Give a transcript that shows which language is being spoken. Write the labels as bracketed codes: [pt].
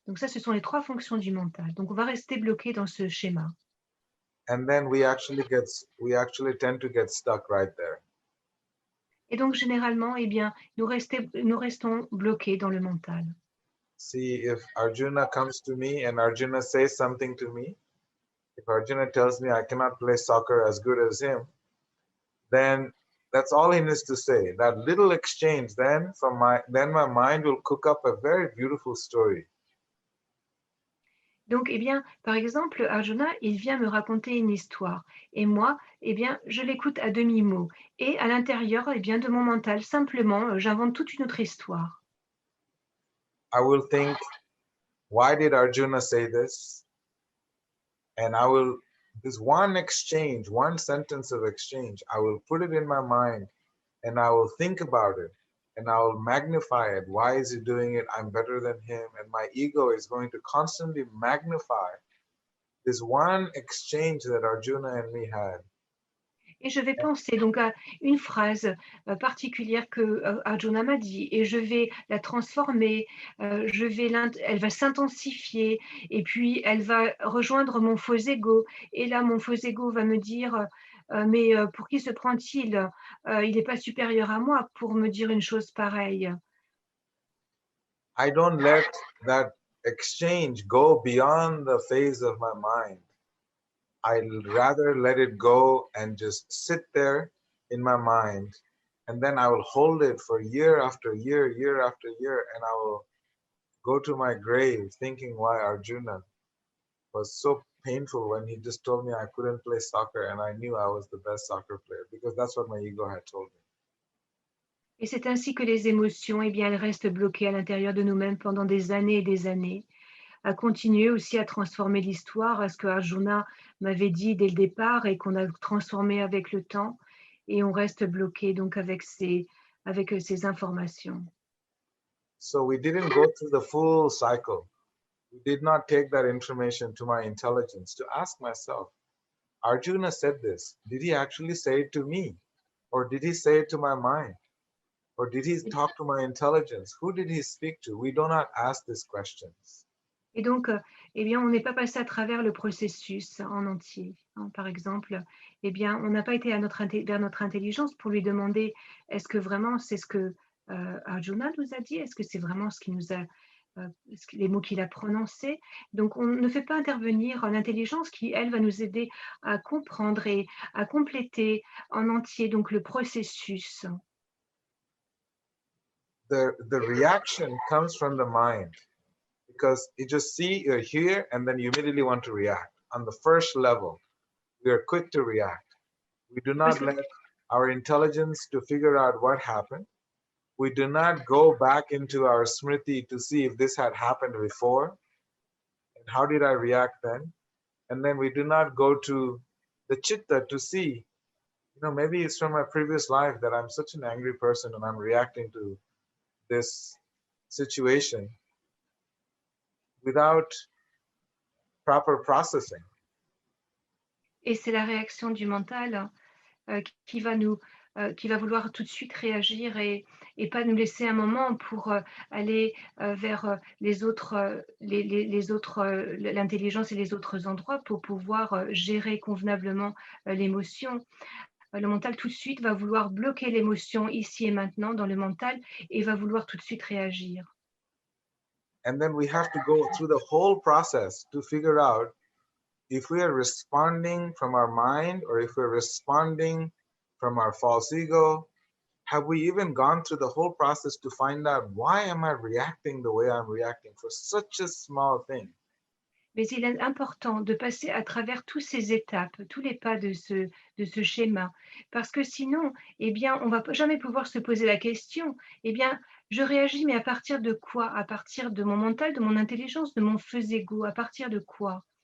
[fr] Donc ça, ce sont les trois fonctions du mental. Donc, on va rester bloqué dans ce schéma. [en] And then we actually tend to get stuck right there. [fr] Et donc, généralement, eh bien, nous restons bloqués dans le mental. [en] See, if Arjuna comes to me and Arjuna says something to me, if Arjuna tells me I cannot play soccer as good as him, then that's all he needs to say. That little exchange, then my mind will cook up a very beautiful story. [fr] Donc, eh bien, par exemple, Arjuna, il vient me raconter une histoire. Et moi, eh bien, je l'écoute à demi-mot. Et à l'intérieur, eh bien, de mon mental, simplement, j'invente toute une autre histoire. [en] I will think, why did Arjuna say this? And this one exchange, one sentence of exchange, I will put it in my mind and I will think about it and I will magnify it. Why is he doing it? I'm better than him. And my ego is going to constantly magnify this one exchange that Arjuna and me had. [fr] Et je vais penser donc à une phrase particulière que Arjuna m'a dit et je vais la transformer, elle va s'intensifier et puis elle va rejoindre mon faux ego. Et là, mon faux ego va me dire, mais pour qui se prend-il? Il n'est pas supérieur à moi pour me dire une chose pareille. [en] I don't let that exchange go beyond the phase of my mind. I'd rather let it go and just sit there in my mind. And then I will hold it for year after year, year after year, and I will go to my grave thinking why Arjuna was so painful when he just told me I couldn't play soccer and I knew I was the best soccer player because that's what my ego had told me. [fr] Et c'est ainsi que les émotions, eh bien, elles restent bloquées à l'intérieur de nous-mêmes pendant des années et des années, à continuer aussi à transformer l'histoire, à ce que Arjuna m'avait dit dès le départ et qu'on a transformé avec le temps, et on reste bloqué donc avec ces informations. [en] So we didn't go through the full cycle. We did not take that information to my intelligence to ask myself, Arjuna said this. Did he actually say it to me? Or did he say it to my mind? Or did he talk to my intelligence? Who did he speak to? We do not ask these questions. [fr] Et donc, eh bien, on n'est pas passé à travers le processus en entier. Hein. Par exemple, eh bien, on n'a pas été vers notre intelligence pour lui demander est-ce que vraiment c'est ce que Arjuna nous a dit? Est-ce que c'est vraiment ce qui nous a, les mots qu'il a prononcés? Donc, on ne fait pas intervenir l'intelligence qui, elle, va nous aider à comprendre et à compléter en entier donc le processus. [en] The reaction comes from the mind. Because you just see, you're here, and then you immediately want to react. On the first level, we are quick to react. We do not let our intelligence to figure out what happened. We do not go back into our smriti to see if this had happened before, and how did I react then? And then we do not go to the chitta to see, maybe it's from my previous life that I'm such an angry person and I'm reacting to this situation without proper processing. [fr] Et c'est la réaction du mental qui va nous qui va vouloir tout de suite réagir et pas nous laisser un moment pour aller vers les autres, l'intelligence et les autres endroits pour pouvoir gérer convenablement l'émotion. Le mental tout de suite va vouloir bloquer l'émotion ici et maintenant dans le mental et va vouloir tout de suite réagir. [en] And then we have to go through the whole process to figure out if we are responding from our mind or if we're responding from our false ego. Have we even gone through the whole process to find out why am I reacting the way I'm reacting for such a small thing? [fr] Mais il est important de passer à travers toutes ces étapes, tous les pas de ce schéma, parce que sinon, eh bien, on va jamais pouvoir se poser la question, eh bien, je réagis, mais à partir de quoi? À partir de mon mental, de mon intelligence, de mon feu égo, à partir de quoi?